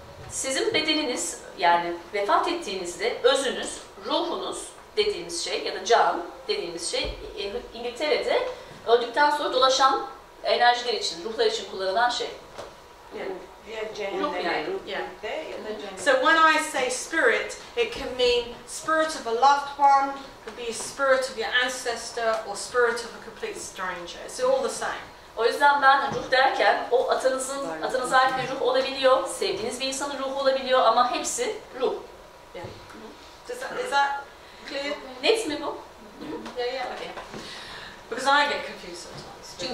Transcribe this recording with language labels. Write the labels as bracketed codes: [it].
[tr] Sizin bedeniniz yani vefat ettiğinizde özünüz, ruhunuz dediğimiz şey ya da can dediğimiz şey İngiltere'de öldükten sonra dolaşan enerjiler için, ruhlar için kullanılan şey. Ruh yani. [en] So when I say spirit, it can mean spirit of a loved one, could be a spirit of your ancestor, or spirit of a complete stranger. It's all the same. [tr] O yüzden ben ruh derken o atanıza ait bir ruh olabiliyor, sevdiğiniz bir insanın ruhu olabiliyor ama hepsi ruh. [en] Yeah. Is that clear? [tr] Net mi bu? [en] Yeah. Okay. Because I get confused sometimes.